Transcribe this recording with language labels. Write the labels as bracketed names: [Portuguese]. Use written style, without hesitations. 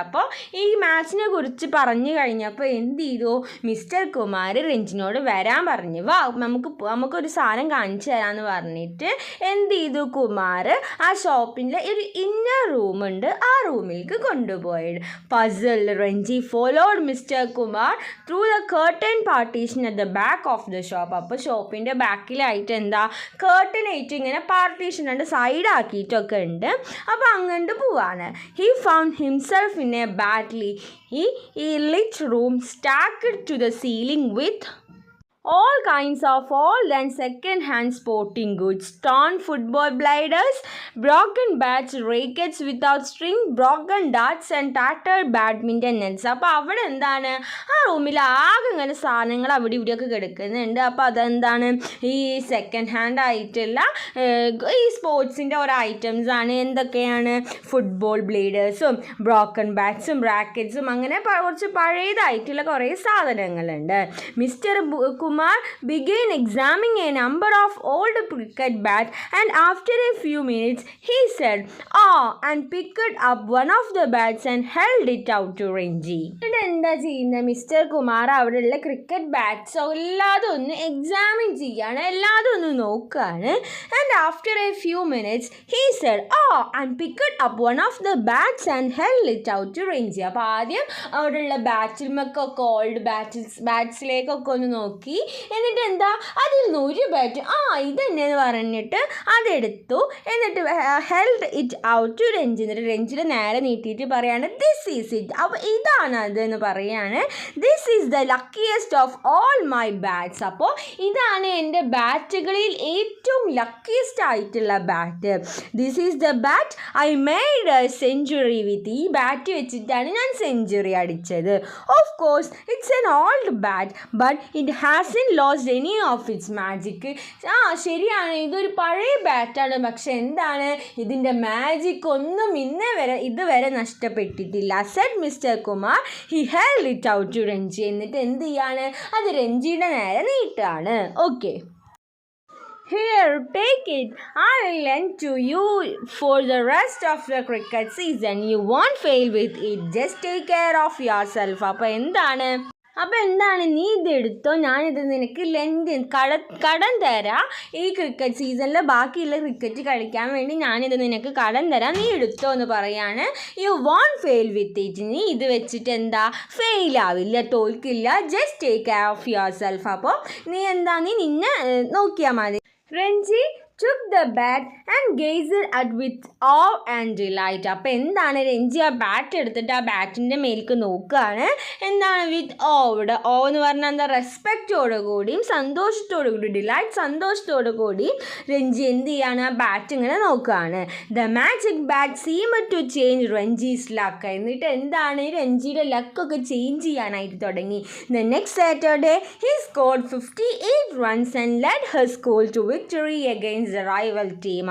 [Malayalam] അപ്പോൾ ഈ മാച്ചിനെ കുറിച്ച് പറഞ്ഞു കഴിഞ്ഞപ്പോൾ എന്ത് ചെയ്തു, മിസ്റ്റർ കുമാർ രഞ്ജിനോട് വരാൻ പറഞ്ഞു. വാ നമുക്കൊരു സാധനം കാണിച്ചു തരാമെന്ന് പറഞ്ഞിട്ട് എന്ത് ചെയ്തു, കുമാർ ആ ഷോപ്പിൻ്റെ ഒരു ഇന്നർ റൂമുണ്ട്, ആ റൂമിലേക്ക് കൊണ്ടുപോയത്. [English] Puzzle Ranji followed Mr. Kumar through the curtain partition at the back of the shop. [Malayalam] അപ്പോൾ ഷോപ്പിൻ്റെ ബാക്കിലായിട്ട് എന്താ കേർട്ടൻ ആയിട്ട് ഇങ്ങനെ പാർട്ടീഷൻ ഉണ്ട്, സൈഡ് ആക്കിയിട്ടൊക്കെ ഉണ്ട്. അപ്പോൾ അങ്ങോട്ട് പോവാണ്. [English] He found himself in a badly lit room stacked to the ceiling with all kinds of old and second-hand sporting goods, torn football blinders, broken bats, rackets without string, broken darts and tattered badminton nets. [Malayalam] അപ്പോൾ അവിടെ എന്താണ്, ആ റൂമിൽ ആകെ ഇങ്ങനെ സാധനങ്ങൾ അവിടെ ഇവിടെയൊക്കെ കിടക്കുന്നുണ്ട്. അപ്പോൾ അതെന്താണ്, ഈ സെക്കൻഡ് ഹാൻഡ് ആയിട്ടുള്ള ഈ സ്പോർട്സിൻ്റെ ഓരോ ഐറ്റംസ് ആണ്. എന്തൊക്കെയാണ്, ഫുട്ബോൾ ബ്ലേഡേഴ്സും ബ്രോക്കൺ ബാറ്റ്സും റാക്കറ്റ്സും, അങ്ങനെ കുറച്ച് പഴയതായിട്ടുള്ള കുറേ സാധനങ്ങളുണ്ട്. [English] Mister Kumar began examining a number of old cricket bats, and after a few minutes he said, and picked up one of the bats and held it out to Ranji. [Malayalam] എന്താ ചെയ്യുന്നത്, mister Kumar അവിടെയുള്ള cricket bats എല്ലാതും ഒന്ന് examine ചെയ്യാണ്, എല്ലാതും ഒന്ന് നോക്കുകയാണ്. [English] And after a few minutes he said, and picked up one of the bats and held it out to Ranji. [Malayalam] അപ്പോൾ ആദ്യം അവിടെയുള്ള ബാറ്റിൽമൊക്കെ ഓൾഡ് ബാറ്റ്സിലേക്കൊക്കെ ഒന്ന് നോക്കി, എന്നിട്ട് എന്താ, അതിൽ നിന്ന് ഒരു ബാറ്റ് ഇതെന്നെന്ന് പറഞ്ഞിട്ട് അതെടുത്തു. എന്നിട്ട് [English] held it out to [Malayalam] Ranji. എന്നിട്ട് രഞ്ജിയുടെ നേരെ നീട്ടിയിട്ട് പറയാണ്, [English] This is it. [Malayalam] അപ്പോൾ ഇതാണ് അതെന്ന് പറയാണ്. [English] This is the luckiest of all my bats. [Malayalam] അപ്പോൾ ഇതാണ് എൻ്റെ ബാറ്റുകളിൽ ഏറ്റവും ലക്കിയസ്റ്റ് ആയിട്ടുള്ള bat. [English] This is the bat I made a century with. [Malayalam] ഈ ബാറ്റ് വെച്ചിട്ടാണ് ഞാൻ സെഞ്ചുറി അടിച്ചത്. [English] Of course it's an old bat but it hasn't lost any of its magic. [Malayalam] ശരിയാണ്, ഇതൊരു പഴയ ബാറ്റാണ്, പക്ഷെ എന്താണ്, ഇതിൻ്റെ മാജിക് ഒന്നും ഇതുവരെ നഷ്ടപ്പെട്ടിട്ടില്ല. [English] Said mister Kumar. He held it out to Ranji. [Malayalam] എന്നിട്ട് എന്ത് ചെയ്യാണ്, അത് രഞ്ജിയുടെ നേരെ നീട്ടാണ്. [English] Okay, here, take it. I'll lend to you for the rest of the cricket season. You won't fail with it. Just take care of yourself. [Malayalam] അപ്പോൾ എന്താണ്, നീ ഇതെടുത്തോ, ഞാനിത് നിനക്ക് കടം തരാം. ഈ ക്രിക്കറ്റ് സീസണിൽ ബാക്കിയുള്ള ക്രിക്കറ്റ് കളിക്കാൻ വേണ്ടി ഞാനിത് നിനക്ക് കടം തരാം, നീ എടുത്തോ എന്ന് പറയാണ്. [English] You won't fail with it. [Malayalam] നീ ഇത് വെച്ചിട്ട് എന്താ, ഫെയിൽ ആവില്ല, തോൽക്കില്ല. [English] Just take care of yourself. [Malayalam] അപ്പോൾ നീ നിന്നെ നോക്കിയാൽ മതി. [English] Ranji took the bat and gazed at with awe and delight. [Malayalam] അപ്പോൾ എന്താണ്, രഞ്ജി ആ ബാറ്റ് എടുത്തിട്ട് ആ ബാറ്റിൻ്റെ മേലേക്ക് നോക്കുകയാണ്. എന്താണ്, വിത്ത് ഇവിടെ എന്ന് പറഞ്ഞാൽ എന്താ, റെസ്പെക്റ്റോടു കൂടിയും സന്തോഷത്തോടു കൂടി, ഡിലൈറ്റ് സന്തോഷത്തോടു കൂടി രഞ്ജി എന്ത് ചെയ്യാണ്, ആ ബാറ്റ് ഇങ്ങനെ നോക്കുകയാണ്. [English] The magic bat seemed to change Ranji's luck. [Malayalam] എന്നിട്ട് എന്താണ്, രഞ്ജിയുടെ ലക്കൊക്കെ ചേഞ്ച് ചെയ്യാനായിട്ട് തുടങ്ങി. [English] The next Saturday he scored 58 runs and led her school to victory against the rival team.